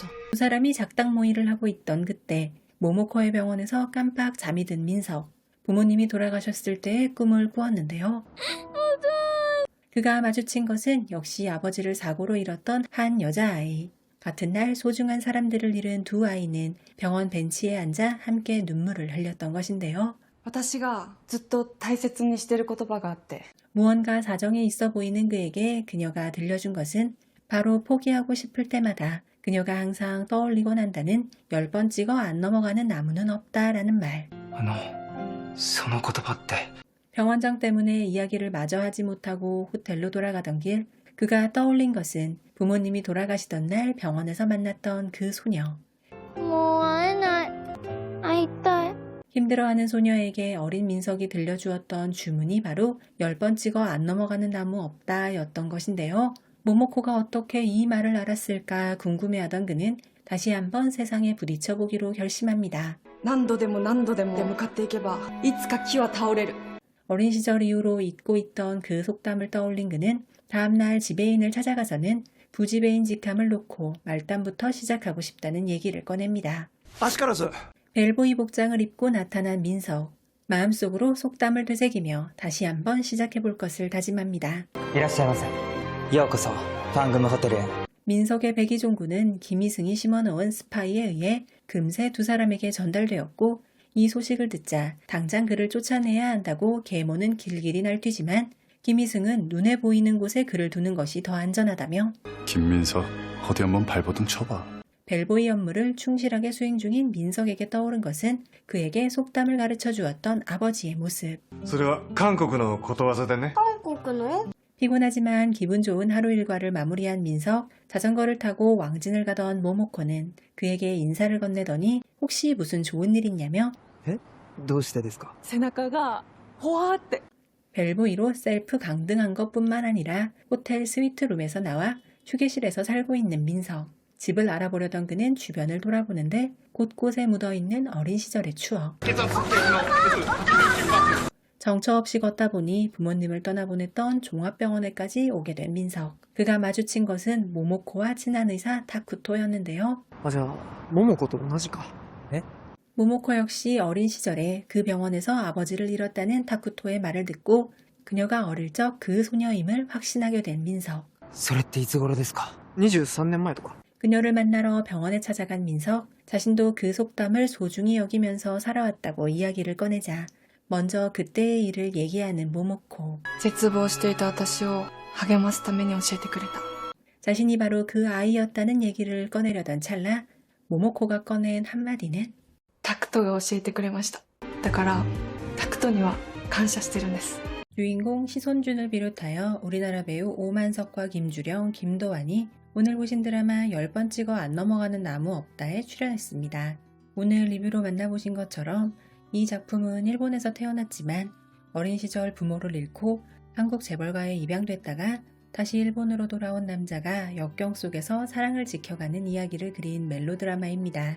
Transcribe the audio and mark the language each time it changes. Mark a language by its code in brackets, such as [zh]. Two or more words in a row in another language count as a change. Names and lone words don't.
[ko] 두 사람이 작당 모의를 하고 있던 그때 모모코의 병원에서 깜빡 잠이 든 민석. 부모님이 돌아가셨을 때의 꿈을 꾸었는데요. 그가 마주친 것은 역시 아버지를 사고로 잃었던 한 여자아이. 같은 날 소중한 사람들을 잃은 두 아이는 병원 벤치에 앉아 함께 눈물을 흘렸던 것인데요. [ja] 私がずっと大切にしてる言葉があって [ko] 무언가 사정이 있어 보이는 그에게 그녀가 들려준 것은 바로 포기하고 싶을 때마다 그녀가 항상 떠올리곤 한다는 10번 찍어 안 넘어가는 나무는 없다라는 말. [ja] その言葉って [ko] 병원장 때문에 이야기를 마저 하지 못하고 호텔로 돌아가던 길 그가 떠올린 것은 부모님이 돌아가시던 날 병원에서 만났던 그 소녀. [ja] もう会えない会いたい [ko] 힘들어하는 소녀에게 어린 민석이 들려주었던 주문이 바로 10번 찍어 안 넘어가는 나무 없다 였던 것인데요. 모모코가 어떻게 이 말을 알았을까 궁금해하던 그는 다시 한번 세상에 부딪혀보기로 결심합니다. [ja] 何度でも何度でも向かっていけばいつか木は倒れる [ko] 어린 시절 이후로 잊고 있던 그 속담을 떠올린 그는 다음날 지배인을 찾아가서는 부지배인 직함을 놓고 말단부터 시작하고 싶다는 얘기를 꺼냅니다. [ja] 足からず [ko] 벨보이 복장을 입고 나타난 민석. 마음속으로 속담을 되새기며 다시 한번 시작해볼 것을 다짐합니다. [ja] いらっしゃいませ。ようこそ 황금 호텔에. [ko] 민석의 백이종구는 김희승이 심어놓은 스파이에 의해 금세 두 사람에게 전달되었고 이 소식을 듣자 당장 그를 쫓아내야 한다고 계모는 길길이 날뛰지만 김희승은 눈에 보이는 곳에 그를 두는 것이 더 안전하다며 김민석, 어디 한번 발버둥 쳐봐. 벨보이 업무를 충실하게 수행 중인 민석에게 떠오른 것은 그에게 속담을 가르쳐 주었던 아버지의 모습. [ja] それは韓国のことわざでね。韓国の [ko] 피곤하지만 기분 좋은 하루 일과를 마무리한 민석, 자전거를 타고 왕진을 가던 모모코는 그에게 인사를 건네더니 혹시 무슨 좋은 일 있냐며 [ja] どうしてですか？背中がほわーって [ko] 벨보이로 셀프 강등한 것뿐만 아니라 호텔 스위트룸에서 나와 휴게실에서 살고 있는 민석. 집을 알아보려던 그는 주변을 돌아보는데 곳곳에 묻어있는 어린 시절의 추억. 정처 없이 걷다 보니 부모님을 떠나보냈던 종합병원에까지 오게 된 민석. 그가 마주친 것은 모모코와 친한 의사 타쿠토였는데요. [ja] じゃあ桃子と同じか。 [ko] 모모코 역시 어린 시절에 그 병원에서 아버지를 잃었다는 타쿠토의 말을 듣고 그녀가 어릴 적 그 소녀임을 확신하게 된 민석. [ja] それっていつ頃ですか？ 23年前とか。 [ko] 그녀를 만나러 병원에 찾아간 민석. 자신도 그 속담을 소중히 여기면서 살아왔다고 이야기를 꺼내자 먼저 그때의 일을 얘기하는 모모코. [ja] 絶望していた私を励ますために教えてくれた。 [ko] 자신이 바로 그 아이였다는 얘기를 꺼내려던 찰나 모모코가 꺼낸 한마디는 [ja] タクトが教えてくれました。だからタクトには感謝してるんです。 [ko] 주인공 시손준을 비롯하여 우리나라 배우 오만석과 김주령, 김도환이 오늘 보신 드라마 10번 찍어 안 넘어가는 나무 없다에 출연했습니다. 오늘 리뷰로 만나보신 것처럼 이 작품은 일본에서 태어났지만 어린 시절 부모를 잃고 한국 재벌가에 입양됐다가 다시 일본으로 돌아온 남자가 역경 속에서 사랑을 지켜가는 이야기를 그린 멜로드라마입니다.